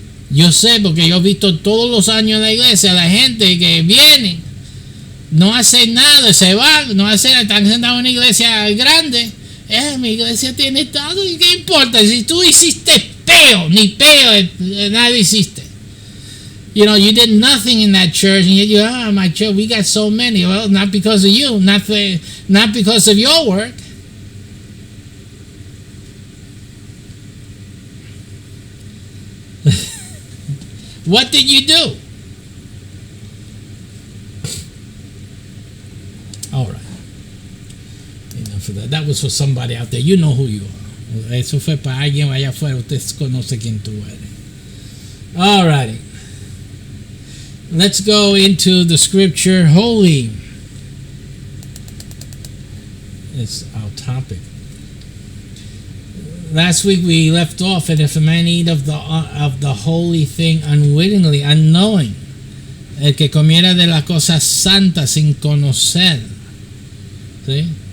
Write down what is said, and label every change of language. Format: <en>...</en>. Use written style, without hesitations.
<es>Yo sé, porque yo he visto todos los años en la iglesia la gente que viene, no hace nada, se van, no hace nada, están sentados en una iglesia grande. Mi iglesia tiene estado, ¿y qué importa? Si tú hiciste ni peo, nadie hiciste.</es> <en>You did nothing in that church, and yet my church, we got so many. Well, not because of you, not because of your work. What did you do? All right. Enough for that. That was for somebody out there. You know who you are.</en> <es>Eso fue para alguien allá afuera. Usted conoce quién tú eres.</es> <en>All righty. Let's go into the scripture. Holy. It's our topic. Last week we left off at if a man eat of the holy thing unwittingly, unknowing,</en> <es>el que comiera de la cosa santa sin conocer.</es> <en>See?</en>